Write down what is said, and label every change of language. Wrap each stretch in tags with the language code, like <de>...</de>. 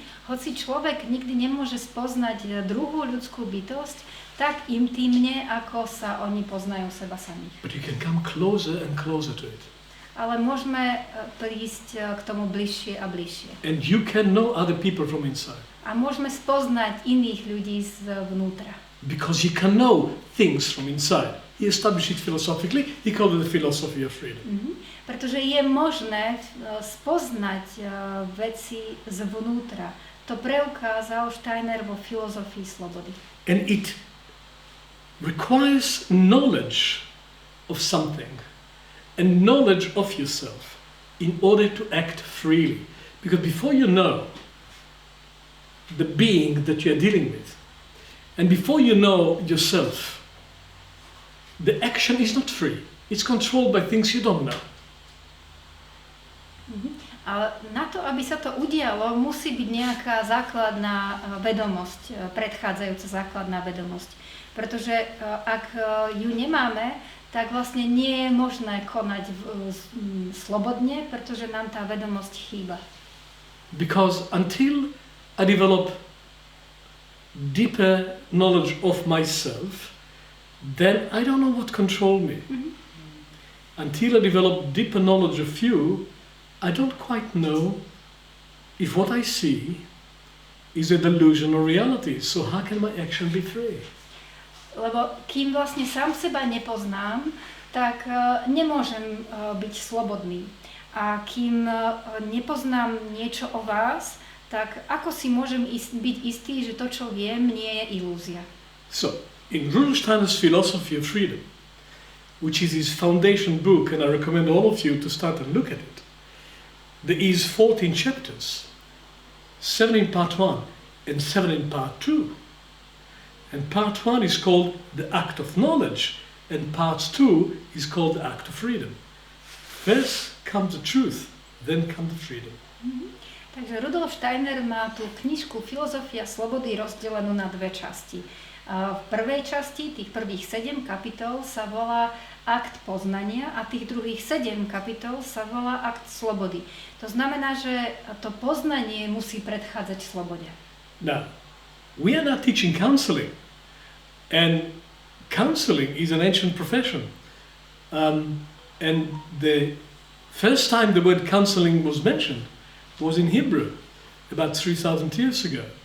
<sk>Hoci človek nikdy nemôže spoznať druhú ľudskú bytosť tak intimne, ako sa oni poznajú seba samých.</sk> <en>But you can come closer and closer to it.</en> <sk>Ale môžeme prísť k tomu bližšie a bližšie.</sk> <en>And you can know other people from inside.</en> <sk>A môžeme spoznať iných ľudí zvnútra.</sk> <en>Because you can know things from inside. He established it philosophically. He called it the philosophy of freedom.</en> <sk>Pretože je možné spoznať veci zvnútra. To preukázal Steiner vo filozofii slobody.</sk> <en>And it requires knowledge of something and knowledge of yourself in order to act freely. Because before you know the being that you're dealing with, and before you know yourself, the action is not free. It's controlled by things you don't know.</en> <sk>A na to, aby sa to udialo, musí byť nejaká základná vedomosť, predchádzajúca základná vedomosť. Pretože ak ju nemáme, tak vlastne nie je možné konať slobodne, pretože nám tá vedomosť chýba.</sk> <en>Because until I develop deeper knowledge of myself, then I don't know what controls me. Until I develop deeper knowledge of you, I don't quite know if what I see is a delusion or reality. So how can my action be free?</en> <sk>Lebo kým vlastne sám seba nepoznám, tak nemôžem byť slobodný. A kým nepoznám niečo o vás, tak ako si môžem byť istý, že to, čo viem, nie je ilúzia?</sk> <en>So, in Rudolf Steiner's Philosophy of Freedom, which is his foundation book, and I recommend all of you to start and look at it, there is 14 chapters, 7 in part 1 and 7 in part 2. And part 1 is called the act of knowledge, and part 2 is called the act of freedom. First comes the truth, then comes the freedom.</en> <sk>Takže Rudolf Steiner má tú knižku Filozofia slobody rozdelenú na dve časti. V prvej časti, tých prvých 7 kapitol sa volá akt poznania a tých druhých 7 kapitol sa volá akt slobody. To znamená, že to poznanie musí predchádzať slobode.</sk> <en>Now, we are not teaching counseling, and counseling is an ancient profession. And the first time the word counseling was mentioned was in Hebrew, about 3,000 years ago.</en>